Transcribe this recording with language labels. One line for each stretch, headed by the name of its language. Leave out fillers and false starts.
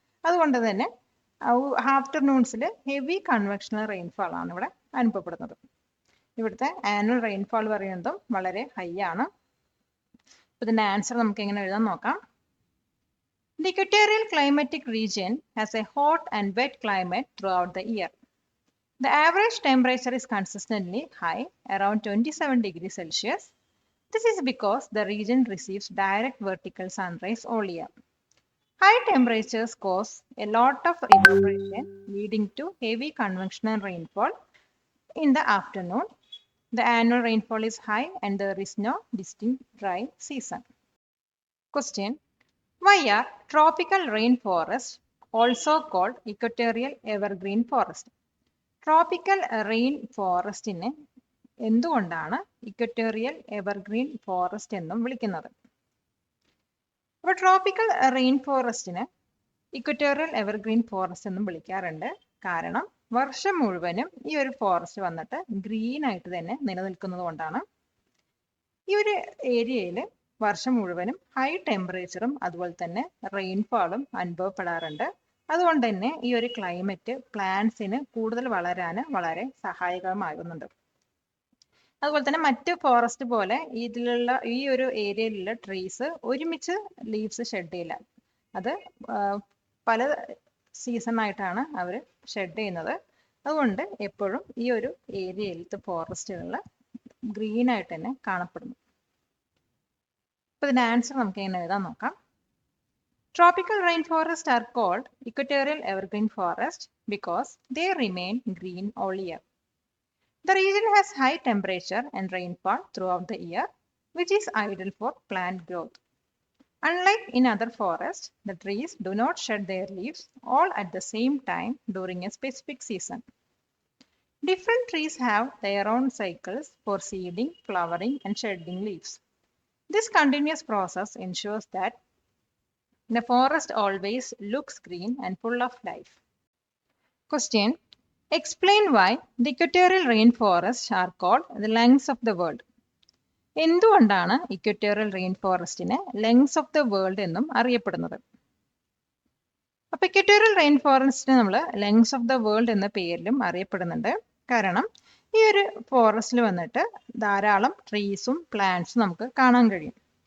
Malayalam: അതുകൊണ്ട് തന്നെ ആഫ്റ്റർനൂൺസിൽ heavy convectional rainfall ആണ് ഇവിടെ അനുഭവപ്പെടുന്നത്. ഇവിടുത്തെ ആനുവൽ റെയിൻഫാൾ പറയുന്നതും വളരെ ഹൈ ആണ്. ഇതിന്റെ ആൻസർ നമുക്ക് എങ്ങനെ എഴുതാൻ നോക്കാം.
English: The equatorial climatic region has a hot and wet climate throughout the year. The average temperature is consistently high, around 27 degrees Celsius. This is because the region receives direct vertical sunrays all year. High temperatures cause a lot of evaporation, leading to heavy convectional rainfall in the afternoon. The annual rainfall is high and there is no distinct dry season. Question: why are tropical rainforests also called equatorial evergreen forest?
Malayalam: Tropical rain ഫോറസ്റ്റിനെ എന്തുകൊണ്ടാണ് equatorial evergreen forest എന്നും വിളിക്കുന്നത്? അപ്പോൾ tropical rain ഫോറസ്റ്റിന് equatorial evergreen forest എന്നും വിളിക്കാറുണ്ട്. കാരണം വർഷം മുഴുവനും ഈ ഒരു ഫോറസ്റ്റ് വന്നിട്ട് ഗ്രീൻ ആയിട്ട് തന്നെ നിലനിൽക്കുന്നത് കൊണ്ടാണ്. ഈ ഒരു ഏരിയയിൽ വർഷം മുഴുവനും ഹൈ ടെമ്പറേച്ചറും അതുപോലെ തന്നെ റെയിൻഫാളും അനുഭവപ്പെടാറുണ്ട്. അതുകൊണ്ട് തന്നെ ഈ ഒരു ക്ലൈമറ്റ് പ്ലാന്റ്സിന് കൂടുതൽ വളരാൻ വളരെ സഹായകമാകുന്നുണ്ട്. അതുപോലെ തന്നെ മറ്റ് ഫോറസ്റ്റ് പോലെ ഇതിലുള്ള ഈ ഒരു ഏരിയയിലുള്ള ട്രീസ് ഒരുമിച്ച് ലീവ്സ് ഷെഡ് ചെയ്യില്ല. അത് പല സീസണായിട്ടാണ് അവർ ഷെഡ് ചെയ്യുന്നത്. അതുകൊണ്ട് എപ്പോഴും ഈ ഒരു ഏരിയയിലത്തെ ഫോറസ്റ്റുകളിൽ ഗ്രീൻ ആയിട്ട് തന്നെ കാണപ്പെടുന്നു. അപ്പോൾ ഇതിൻ്റെ ആൻസർ നമുക്ക് എങ്ങനെ എഴുതാൻ നോക്കാം.
English: Tropical rainforests are called equatorial evergreen forest because they remain green all year. The region has high temperature and rainfall throughout the year, which is ideal for plant growth. Unlike in other forests, the trees do not shed their leaves all at the same time during a specific season. Different trees have their own cycles for seeding, flowering, and shedding leaves. This continuous process ensures that the forest always looks green and full of life. Question: explain why the equatorial rainforests are called the lungs of the world.
Malayalam: എന്തുകൊണ്ടാണ് equatorial rain ഫോറസ്റ്റിനെ lungs of the world എന്നും അറിയപ്പെടുന്നത്? അപ്പോൾ equatorial rain ഫോറസ്റ്റിനെ നമ്മൾ lungs of the world എന്ന പേരിലും അറിയപ്പെടുന്നുണ്ട്. കാരണം ഈ ഒരു ഫോറസ്റ്റിൽ വന്നിട്ട് ധാരാളം ട്രീസും പ്ലാന്റ്സും നമുക്ക് കാണാൻ കഴിയും.